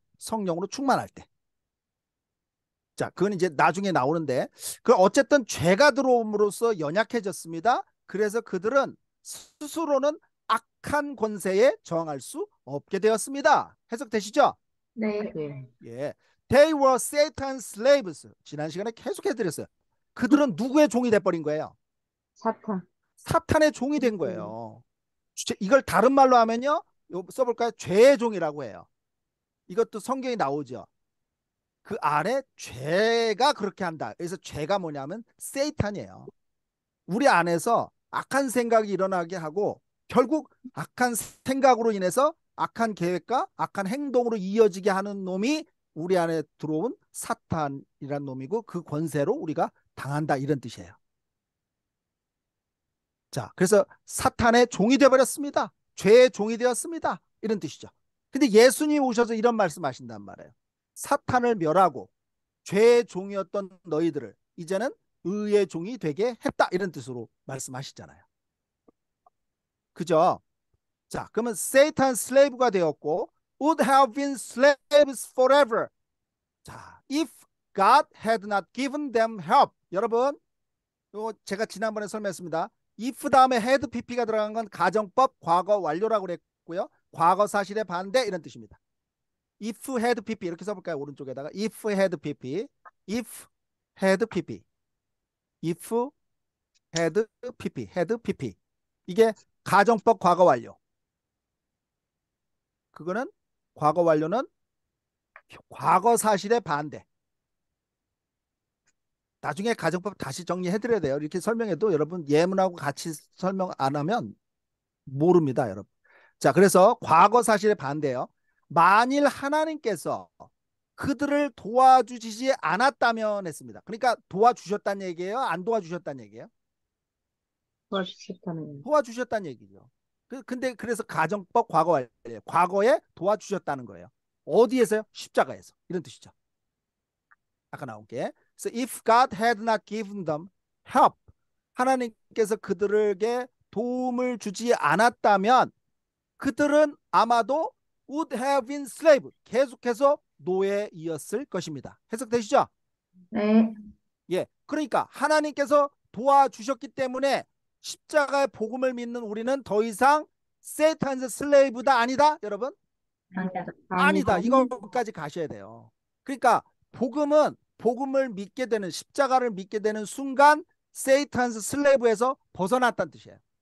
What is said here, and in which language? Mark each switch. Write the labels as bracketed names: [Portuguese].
[Korean] 성령으로 충만할 때. 자, 그건 이제 나중에 나오는데 어쨌든 죄가 들어옴으로써 연약해졌습니다. 그래서 그들은 스스로는 악한 권세에 저항할 수 없게 되었습니다. 해석되시죠? 네. 네. 예. [English] They were Satan's slaves. [Korean] 지난 시간에 계속 해드렸어요. 그들은 누구의 종이 돼버린 거예요? 사탄. 사탄의 종이 된 거예요. 이걸 다른 말로 하면요. 써볼까요? 죄의 종이라고 해요. 이것도 성경에 나오죠. 그 안에 죄가 그렇게 한다. 그래서 죄가 뭐냐면 세이탄이에요. 우리 안에서 악한 생각이 일어나게 하고 결국 악한 생각으로 인해서 악한 계획과 악한 행동으로 이어지게 하는 놈이 우리 안에 들어온 사탄이란 놈이고 그 권세로 우리가 당한다 이런 뜻이에요. 자, 그래서 사탄의 종이 되어버렸습니다. 죄의 종이 되었습니다. 이런 뜻이죠. 근데 예수님이 오셔서 이런 말씀하신단 말이에요. 사탄을 멸하고 죄의 종이었던 너희들을 이제는 의의 종이 되게 했다 이런 뜻으로 말씀하시잖아요. 그죠? 자, 그러면 [English] Satan slave가 되었고 would have been slaves forever. 자, if God had not given them help. [Korean] 여러분, 이거 제가 지난번에 설명했습니다. if 다음에 had pp가 들어간 건 가정법 과거 완료라고 그랬고요. 과거 사실의 반대 이런 뜻입니다. [English] if had pp [Korean] 이렇게 써볼까요? 오른쪽에다가 [English] if had pp, if had pp, if had pp, had pp. [Korean] 이게 가정법 과거 완료. 그거는 과거 완료는 과거 사실의 반대. 나중에 가정법 다시 정리해드려야 돼요. 이렇게 설명해도 여러분 예문하고 같이 설명 안 하면 모릅니다, 여러분. 자, 그래서 과거 사실의 반대요. 만일 하나님께서 그들을 도와주시지 않았다면 했습니다. 그러니까 도와주셨다는 얘기예요? 안 도와주셨다는 얘기예요? 도와주셨다는. 도와주셨다는 얘기죠. 근데 그래서 가정법 과거 완료. 과거에 도와주셨다는 거예요. 어디에서요? 십자가에서. 이런 뜻이죠. 아까 나온 게. [English] So if God had not given them help, [Korean] 하나님께서 그들에게 도움을 주지 않았다면 그들은 아마도 [English] would have been slave, [Korean] 계속해서 노예이었을 것입니다. 해석되시죠? 네. 예, 그러니까 하나님께서 도와주셨기 때문에 십자가의 복음을 믿는 우리는 더 이상 세탄의 슬레이브다 아니다, 여러분? 아니다. 이거까지 가셔야 돼요. 그러니까 복음을 믿게 되는 십자가를 믿게 되는 순간 세이탄스 슬레이브에서 벗어났다는 뜻이에요.